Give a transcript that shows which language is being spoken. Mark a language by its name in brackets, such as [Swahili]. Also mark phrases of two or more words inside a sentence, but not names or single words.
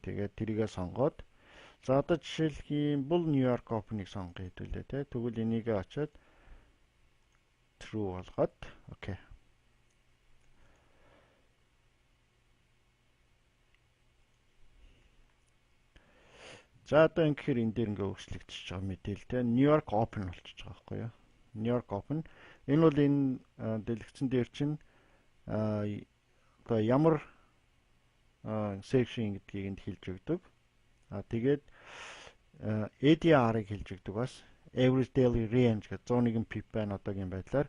[Mongolian] Тэгээд тэрийгээ сонгоод за одоо жишээлбэл New York open-ыг сонгоё хэвлээ те. Тэгвэл энийгээ очиод true болгоод окей. За одоо ингэхээр энэ дээр ингээ өөрчлөгдөж байгаа мэдээлэл те. New York open болчихж байгаа байхгүй юу? New York open. Энэ бол энэ дэлгэцэн дээр чинь одоо ямар section гэдгийг энд хэлж өгдөг. Тэгээд ADR-ыг хэлж өгдөг бас [English] average daily range [Mongolian] гэж 101 pip байна одоогийн байдлаар.